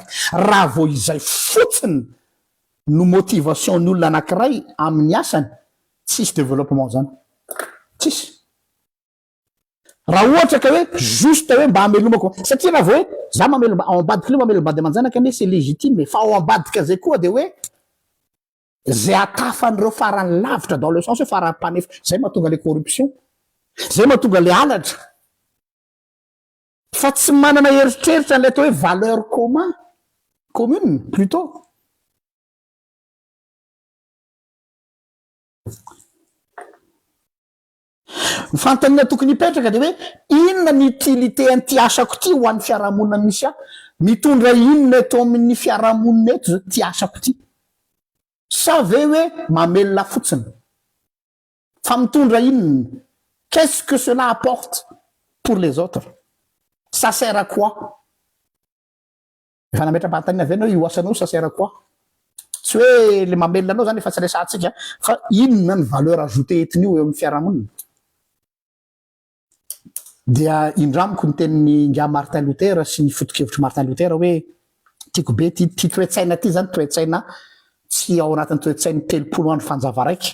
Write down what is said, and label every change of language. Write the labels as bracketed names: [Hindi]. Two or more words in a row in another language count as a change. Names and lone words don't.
[Malagasy] Raha vao izay fotsiny no motivation ny olona anankiray amin'ny asany, tsisy développement zany. Tsisy. Raha ohatra ka hoe juste hoe mba hamelomako, satria raha vao hoe za mamelo ao ambadika le mamelo bady aman-janaka ane [French] c'est légitime, [Malagasy] fa ao ambadika zay koa de hoe zay atafan'ireo farany lavitra [French] dans le sens [Malagasy] hoe farany mpanefa, zay mahatonga le corruption, zay mahatonga le halatra. Fa tsy manana eritreritra le atao hoe [French] valeur commun, commune plutôt. [Malagasy] Ny fanontaniana tokony hipetraka de hoe inona ny utilité an'ity asako ty ho an'ny fiarahamonina misy ahy? Mitondra inona eto amin'ny fiarahamonina eto zao ty asako ty? Sa ve hoe mamelona fotsiny? Fa mitondra inona? [French] Qu'est-ce que cela apporte pour les autres? Ça sert à quoi? [Malagasy] Efa nametra-panontaniana avy anao io asanao [French] ça sert à quoi? [Malagasy] Tsy hoe le mamelona anao zany efa tsy resahantsika, fa inona ny [French] valeur ajoutée [Malagasy] etin'io eo amin'ny fiarahamonina? Dia indramiko ny tenin'ny nga Martin Luther sy ny foto-kevitry Martin Luther hoe tiako be ty toe-tsaina ty zany toe-tsaina tsy ao anatin'ny toe-tsainy 30 andro fanjava raiky.